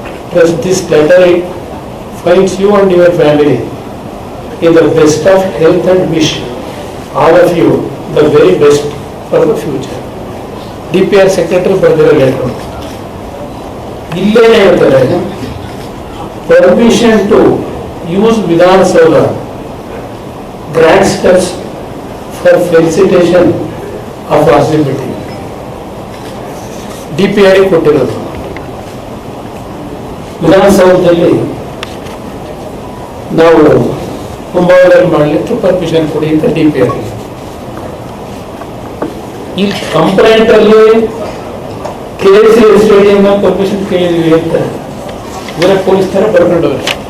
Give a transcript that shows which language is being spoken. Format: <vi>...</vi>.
<en>Plus this letter finds you and your family in the best of health and wish all of you the very best for the future.</en> <kn>DPR secretary ಬರೆದಿರೋ letter. ಇಲ್ಲೇನೆ ಹೇಳ್ತಾರೆ,</kn> <en>permission to use Vidhansauda grant steps for felicitation of RCB team.</en> <kn>DPR ಕೊಟ್ಟಿರೋದು. ವಿಧಾನಸೌಧದಲ್ಲಿ ನಾವು ಕುಂಭದಲ್ಲಿ ಮಾಡಲಿಕ್ಕೆ permission ಕೊಡಿ ಅಂತ DPR. ಈ complaint ಅಲ್ಲಿ KCA ಸ್ಟೇಡಿಯಂ ಪರ್ಮಿಷನ್ ಕೇಳಿದ್ವಿ ಅಂತ ಇವರ ಪೊಲೀಸ್ ತರ ಬರ್ಕೊಂಡವ್ರೆ.</kn>